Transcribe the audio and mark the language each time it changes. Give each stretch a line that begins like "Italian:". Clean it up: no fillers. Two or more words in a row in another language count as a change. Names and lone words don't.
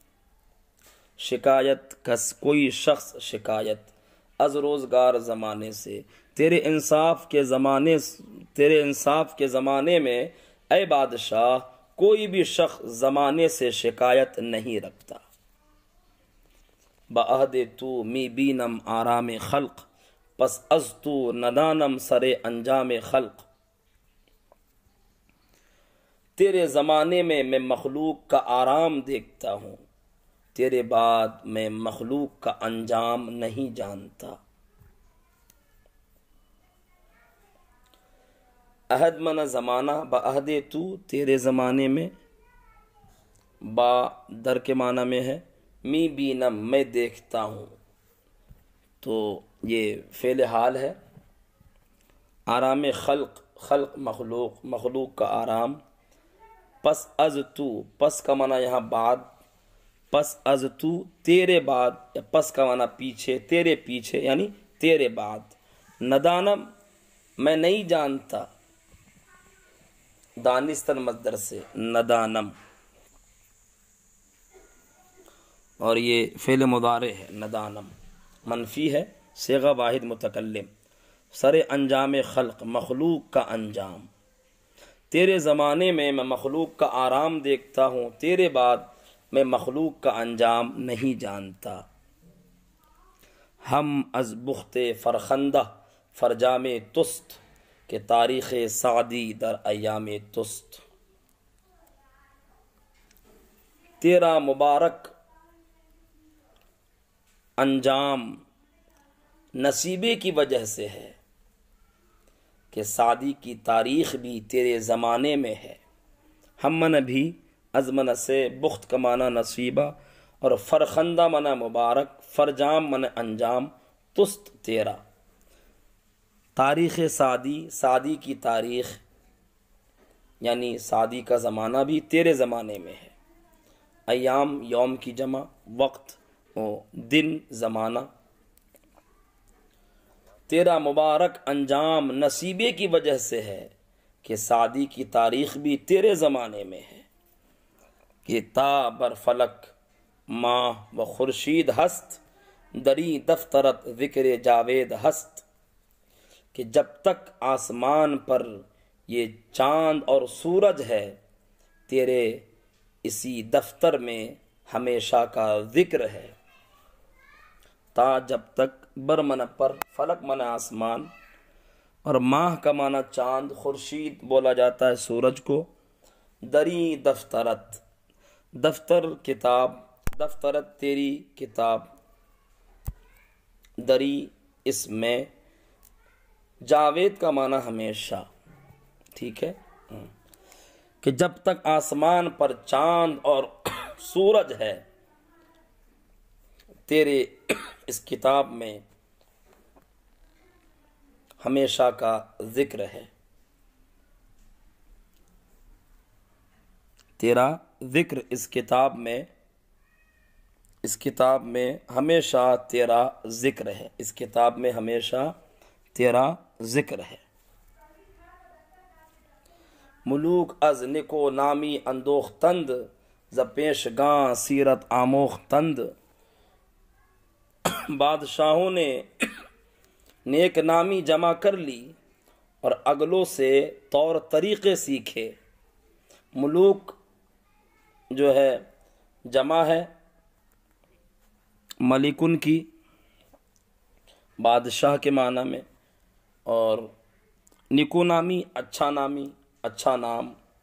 Persian: شکایت کس
Urdu: کوئی شخص شکایت،
Persian: از روزگار
Urdu: زمانے سے، تیرے انصاف کے زمانے میں اے بادشاہ کوئی بھی شخص زمانے سے شکایت نہیں رکھتا۔
Persian: بعہد تو می بینم آرام خلق، پس از تو ندانم سر انجام خلق۔
Urdu: تیرے زمانے میں مخلوق کا آرام دیکھتا ہوں، تیرے بعد میں مخلوق کا انجام نہیں جانتا۔ عہد منا زمانہ،
Persian: بعہد تو
Urdu: تیرے زمانے میں، با در کے معنی میں ہے،
Persian: می بینم
Urdu: میں دیکھتا ہوں، تو یہ فعل حال ہے۔
Persian: آرام خلق،
Urdu: خلق مخلوق، مخلوق کا آرام۔
Persian: پس از تو،
Urdu: پس کا معنی یہاں بعد،
Persian: پس از تو
Urdu: تیرے بعد، یا پس کا معنی پیچھے، تیرے پیچھے یعنی تیرے بعد۔ ندانم میں نہیں جانتا، دانستن مصدر سے ندانم، اور یہ فعل مضارع ہے ندانم، منفی ہے، صیغہ واحد متکلم۔
Persian: سر انجام خلق،
Urdu: مخلوق کا انجام۔ تیرے زمانے میں مخلوق کا آرام دیکھتا ہوں، تیرے بعد میں مخلوق کا انجام نہیں جانتا۔
Persian: ہم از بخت فرخندہ فرجام تست، کہ تاریخ سعدی در ایام تست۔
Urdu: تیرا مبارک انجام نصیبے کی وجہ سے ہے، کہ سعدی کی تاریخ بھی تیرے زمانے میں ہے۔ ہم من بھی، از من سے، بخت کا معنی نصیبہ، اور فرخندہ معنی مبارک، فرجام معنی انجام، تست تیرا۔
Persian: تاریخ سعدی،
Urdu: سعدی کی تاریخ یعنی سعدی کا زمانہ بھی تیرے زمانے میں ہے۔ ایام یوم کی جمع، وقت دن زمانہ۔ تیرا مبارک انجام نصیبے کی وجہ سے ہے، کہ سعدی کی تاریخ بھی تیرے زمانے میں ہے۔
Persian: کہ تا بر فلک ماہ و خورشید ہست، دری دفترت ذکر جاوید ہست۔
Urdu: کہ جب تک آسمان پر یہ چاند اور سورج ہے، تیرے اسی دفتر میں ہمیشہ کا ذکر ہے۔ تا جب تک، بر معنی پر، فلک معنی آسمان، اور ماہ کا معنی چاند، خورشید بولا جاتا ہے سورج کو۔
Persian: دری دفترت،
Urdu: دفتر کتاب، دفترت تیری کتاب، دری اس میں، جاوید کا معنی ہمیشہ، ٹھیک ہے، کہ جب تک آسمان پر چاند اور سورج ہے، تیرے اس کتاب میں ہمیشہ کا ذکر ہے، تیرا ذکر اس کتاب میں، اس کتاب میں ہمیشہ تیرا ذکر ہے، اس کتاب میں ہمیشہ تیرا ذکر ہے۔
Persian: ملوک از نکو نامی اندوختند، ز پیشگاں سیرت آموختند۔
Urdu: بادشاہوں نے نیک نامی جمع کر لی، اور اگلوں سے طور طریقے سیکھے۔ ملوک جو ہے جمع ہے ملکن کی، بادشاہ کے معنی میں، اور
Persian: نکو نامی
Urdu: اچھا نامی، اچھا نام۔